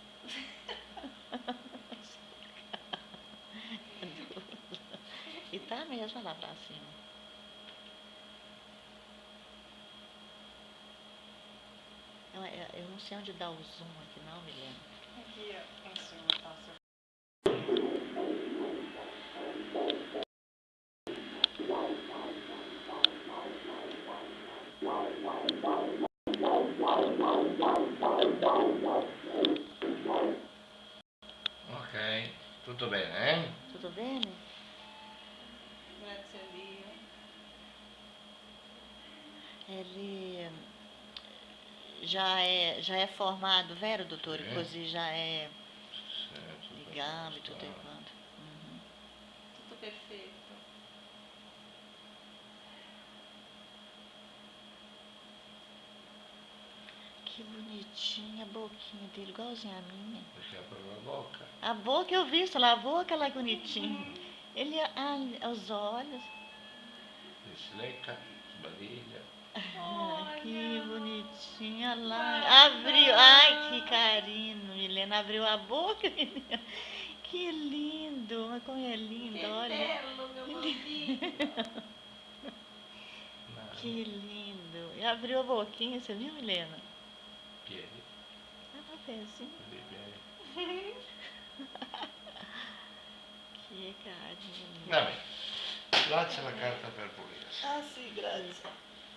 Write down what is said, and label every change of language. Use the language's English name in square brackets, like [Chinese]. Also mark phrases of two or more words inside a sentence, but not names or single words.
[Portuguese] E tá mesmo, olha lá pra cima. Eu não sei onde dá o zoom aqui não, Milena. Aqui, ó. Em cima, tá o seu. [Italian] Ok, tutto bene, eh? [Portuguese] Tudo bem? [Italian] Grazie a Dio. [Portuguese] Ele já é formado, vero, doutor? Sim. Così já é Certo, de gambe, tudo quanto. Tutto perfeito. Que bonitinha a boquinha dele, igualzinha a minha. [Italian] Perché apre la bocca. [Portuguese] A boca eu vi, lá a boca lá bonitinha. Ele, os olhos. [Italian] E si lecca, sbadiglia. [Portuguese] Que bonitinha lá. Abriu, ai que carinho, Milena. Abriu a boca, Milena. Que lindo, mas como é lindo, Que olha. [Italian] bello, meu bambino. [Portuguese] Que lindo. E abriu a boquinha, você viu, Milena? [Italian] Piedi. [Portuguese] Ah, pezinho. [Italian] Vedi i piedi. [Portuguese] Que carinho. [Italian] Va bene. Lascia la carta per pulirsi. Ah, sì, grazie.